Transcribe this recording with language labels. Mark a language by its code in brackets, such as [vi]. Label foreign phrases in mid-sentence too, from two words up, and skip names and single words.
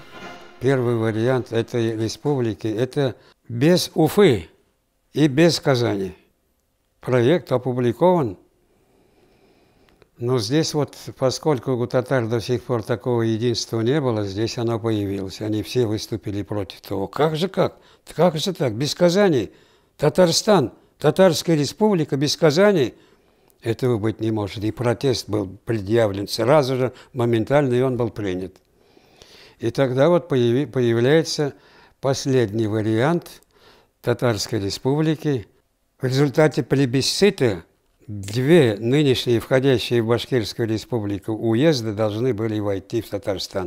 [ru] Первый вариант этой республики – это без Уфы и без Казани. Проект опубликован. Но здесь вот, поскольку у татар до сих пор такого единства не было, здесь оно появилось. Они все выступили против того. Как же так? Как же так? Без Казани? Татарстан, Татарская республика без Казани? Этого быть не может. И протест был предъявлен сразу же, моментально, и он был принят. И тогда вот появляется последний вариант Татарской республики. В результате плебисцита две нынешние входящие в Башкирскую республику уезды должны были войти в Татарстан.